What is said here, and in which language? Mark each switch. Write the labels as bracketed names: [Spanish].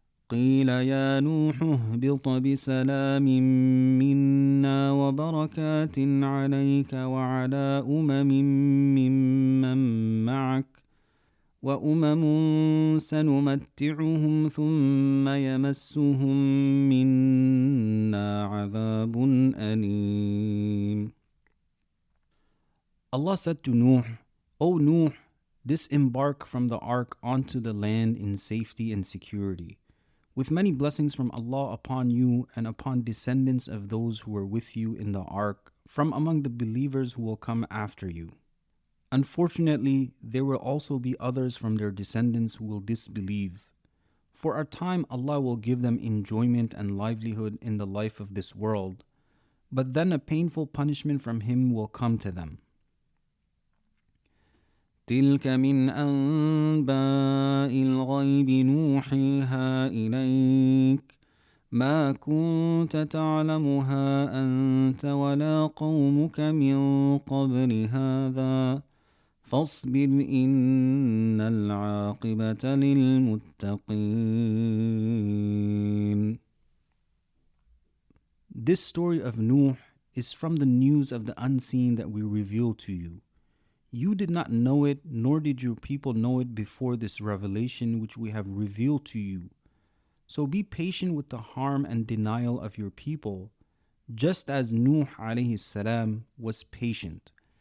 [Arabic] قيل يا نوح اهبط بسلام منا وبركات عليك وعلى ممن معك وأمم سنمتعهم ثم يمسهم منا عذاب أليم. [English] Allah said to Nuh, O Nuh, disembark from the ark onto the land in safety and security, with many blessings from Allah upon you and upon descendants of those who were with you in the ark from among the believers who will come after you. Unfortunately, there will also be others from their descendants who will disbelieve. For a time Allah will give them enjoyment and livelihood in the life of this world, but then a painful punishment from Him will come to them. تلك من أنباء الغيب نوحيها إليك ما كنت تعلمها أنت ولا قومك من قبل هذا فاصبر إن العاقبة للمتقين. This story of Nuh is from the news of the unseen that we reveal to you. You did not know it, nor did your people know it before this revelation which we have revealed to you. So be patient with the harm and denial of your people, just as Nuh alayhi salam was patient.